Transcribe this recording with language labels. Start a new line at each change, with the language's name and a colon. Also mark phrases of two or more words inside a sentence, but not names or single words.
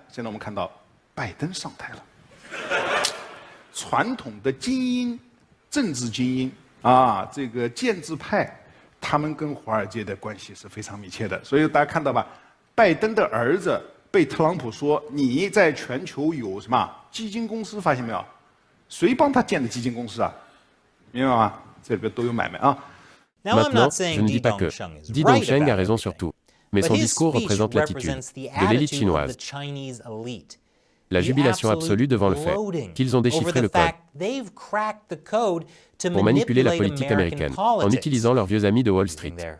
Chinese: 现在我们看到拜登上台了，传统的精英、政治精英啊，这个建制派，他们跟华尔街的关系是非常密切的。所以大家看到吧，拜登的儿子被特朗普说你在全球有什么基金公司，发现没有？谁帮他建的基金公司啊？明白吗？这里边都有买卖啊。
French: Maintenant, je ne dis pas que Di Dongsheng a raison sur tout, mais son discours représente l'attitude de l'élite chinoise. La jubilation absolue devant le fait qu'ils ont déchiffré le code pour manipuler la politique américaine en utilisant leurs vieux amis de Wall Street.